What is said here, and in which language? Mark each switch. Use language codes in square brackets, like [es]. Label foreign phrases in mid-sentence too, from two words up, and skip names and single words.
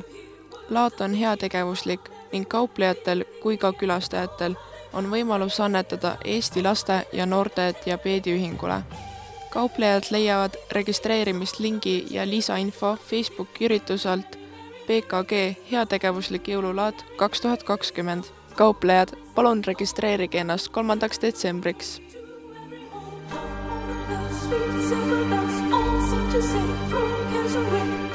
[et] Laat on heategevuslik ning kauplejatel kui ka külastajatel on võimalus annetada Eesti Laste ja Noorte Diabeediühingule. Kauplejad leiavad registreerimislingi ja lisainfo Facebooki ürituselt PKG heategevuslik jõululaat 2020. Kauplejad, palun registreerige ennast 3. detsembriks. [en] Sweet silver bells, all set to say, from cares away.